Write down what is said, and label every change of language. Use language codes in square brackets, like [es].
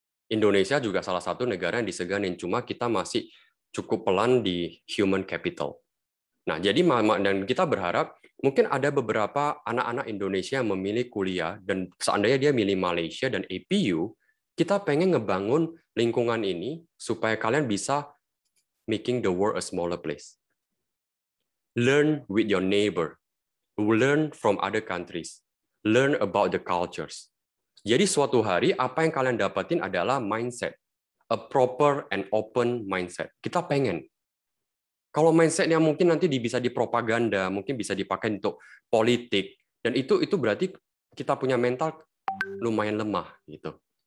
[id] Indonesia juga salah satu negara yang diseganin, cuma kita masih cukup pelan di human capital. Nah, jadi dan kita berharap mungkin ada beberapa anak-anak Indonesia yang memilih kuliah, dan seandainya dia milih Malaysia dan APU, kita pengen ngebangun lingkungan ini supaya kalian bisa [en] making the world a smaller place. Learn with your neighbor, learn from other countries, learn about the cultures. [id] Jadi suatu hari apa yang kalian dapatin adalah mindset, [en] a proper and open mindset. [id] Kita pengen. Kalau mindsetnya mungkin nanti bisa dipropaganda, mungkin bisa dipakai untuk politik, dan itu berarti kita punya mental lumayan lemah gitu.